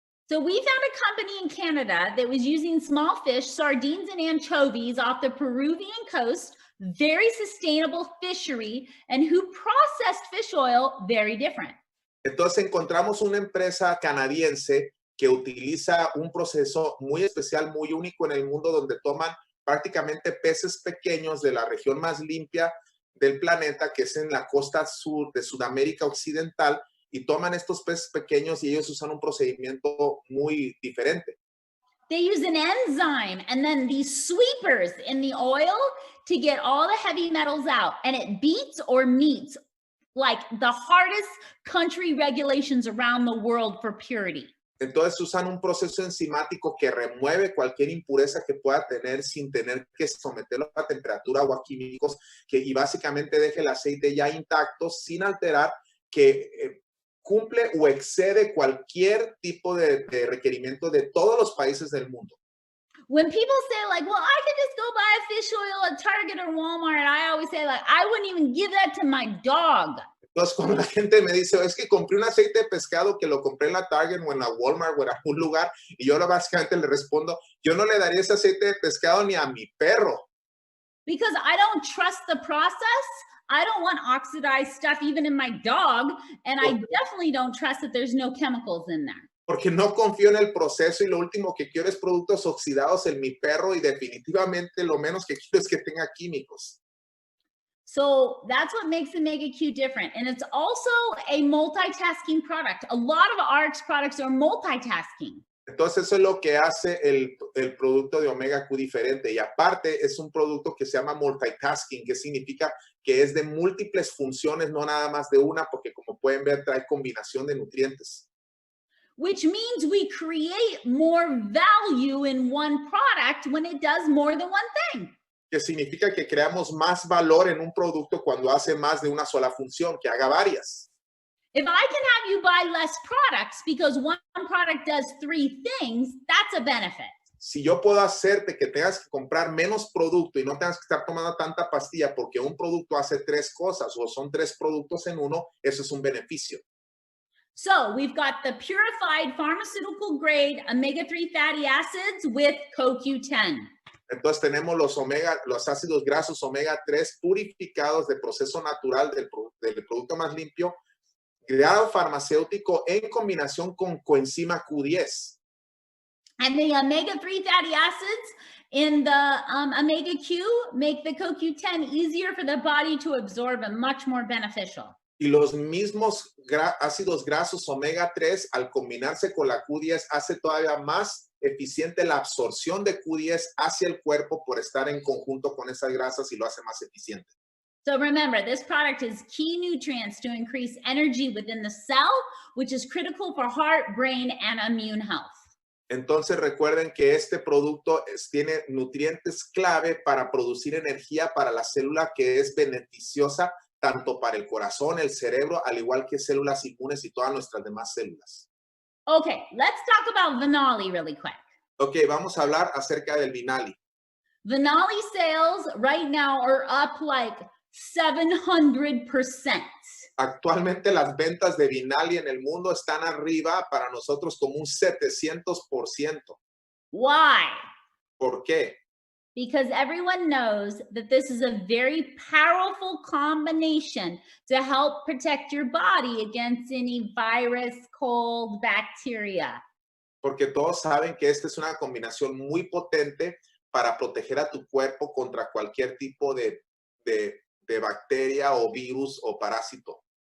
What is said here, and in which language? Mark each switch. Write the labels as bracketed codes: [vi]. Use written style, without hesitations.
[en] So we found a company in Canada that was using small fish, sardines and anchovies off the Peruvian coast, very sustainable fishery, and who processed fish oil very different. [es] Entonces encontramos una empresa canadiense que utiliza un proceso muy especial, muy único en el mundo, donde toman prácticamente peces pequeños de la región más limpia del planeta, que es en la costa sur de Sudamérica Occidental, y toman estos peces pequeños y ellos usan un procedimiento muy diferente. [en] They use an enzyme and then these sweepers in the oil to get all the heavy metals out, and it beats or meets like the hardest country regulations around the world for purity. [es] Entonces usan un proceso enzimático que remueve cualquier impureza que pueda tener sin tener que someterlo a temperatura o a químicos y básicamente deje el aceite ya intacto sin alterar, que cumple o excede cualquier tipo de requerimiento de todos los países del mundo. [en] When people say like, well, I could just go buy a fish oil at Target or Walmart, I always say like, I wouldn't even give that to my dog. [es] Entonces, cuando la gente me dice, es que compré un aceite de pescado que lo compré en la Target o en la Walmart o en algún lugar, y yo básicamente le respondo, yo no le daría ese aceite de pescado ni a mi perro. [en] Because I don't trust the process. I don't want oxidized stuff even in my dog. And I definitely don't trust that there's no chemicals in there. [es] Porque no confío en el proceso y lo último que quiero es productos oxidados en mi perro y definitivamente lo menos que quiero es que tenga químicos. [en] So that's what makes the Mega Q different. And it's also a multitasking product. A lot of Ariix products are multitasking. [es] Entonces eso es lo que hace el producto de Omega Q diferente. Y aparte es un producto que se llama multitasking, que significa que es de múltiples funciones, no nada más de una, porque como pueden ver trae combinación de nutrientes. [en] Which means we create more value in one product when it does more than one thing. [es] Que significa que creamos más valor en un producto cuando hace más de una sola función, que haga varias. [en] If I can have you buy less products because one product does 3 things, that's a benefit. [es] Si yo puedo hacerte que tengas que comprar menos producto y no tengas que estar tomando tanta pastilla porque un producto hace 3 cosas o son 3 productos en uno, eso es un beneficio. [en] So we've got the purified pharmaceutical grade omega-3 fatty acids with CoQ10. [es] Entonces tenemos los ácidos grasos omega 3 purificados de proceso natural del producto más limpio, grado farmacéutico en combinación con coenzima Q10. [en] And the omega-3 fatty acids in the omega Q make the CoQ10 easier for the body to absorb and much more beneficial. [es] Y los mismos ácidos grasos omega 3 al combinarse con la Q10 hace todavía más eficiente la absorción de Q10 hacia el cuerpo por estar en conjunto con esas grasas y lo hace más eficiente. [en] So remember, this product is key nutrients to increase energy within the cell, which is critical for heart, brain, and immune health. [es] Entonces recuerden que este producto tiene nutrientes clave para producir energía para la célula, que es beneficiosa tanto para el corazón, el cerebro, al igual que células inmunes y todas nuestras demás células. [en] Okay, let's talk about Vinali really quick. [es] Ok, vamos a hablar acerca del Vinali. [en] Vinali sales right now are up like 700%. [es] Actualmente las ventas de Vinali en el mundo están arriba para nosotros como un 700%. [en] Why? [es] ¿Por qué? [en] Because everyone knows that this is a very powerful combination to help protect your body against any virus, cold, bacteria. [es] Porque todos saben que esta es una combinación muy potente para proteger a tu cuerpo contra cualquier tipo de bacteria o virus o parásito.